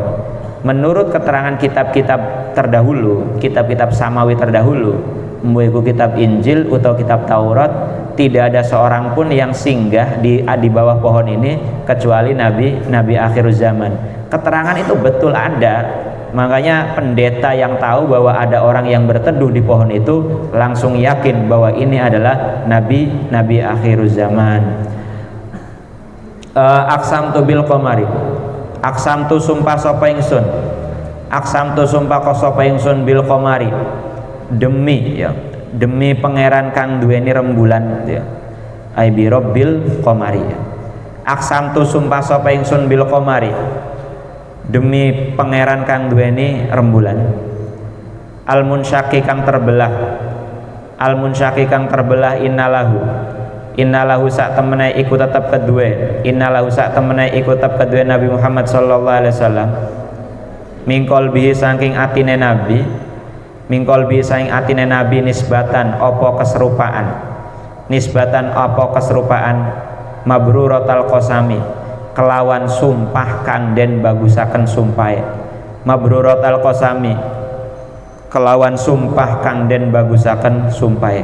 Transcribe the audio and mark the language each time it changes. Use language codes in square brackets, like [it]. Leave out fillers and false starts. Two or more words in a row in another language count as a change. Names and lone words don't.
[id] Menurut keterangan kitab-kitab terdahulu, kitab-kitab samawi terdahulu, yaitu kitab Injil atau kitab Taurat, tidak ada seorang pun yang singgah di bawah pohon ini kecuali nabi akhir zaman. Keterangan itu betul ada. Makanya pendeta yang tahu bahwa ada orang yang berteduh di pohon itu langsung yakin bahwa ini adalah nabi akhir zaman. [ar] أقسمت بالقمر, [jv] aqsamtu sumpah sapa ingsun, aqsamtu sumpah sapa ingsun [ar] بالقمر, [jv] demi pangeran kang duweni rembulan ya. [ar] أي برب القمر. [jv] Aqsamtu sumpah sapa ingsun [ar] بالقمر, [jv] demi pangeran kang duweni rembulan. [ar] المنشق [jv] kang terbelah, innalahu sak temene iku tetep kedue, Nabi Muhammad [ar] صلى الله عليه وسلم. [jv] Mingkol bihi saking atine Nabi, nisbatan apa keserupaan, [ar] مبرورة القسم, [jv] kelawan sumpah kang den bagusaken sumpahe. [ar] مبرورة القسم, [jv] kelawan sumpah kang den bagusaken sumpahe.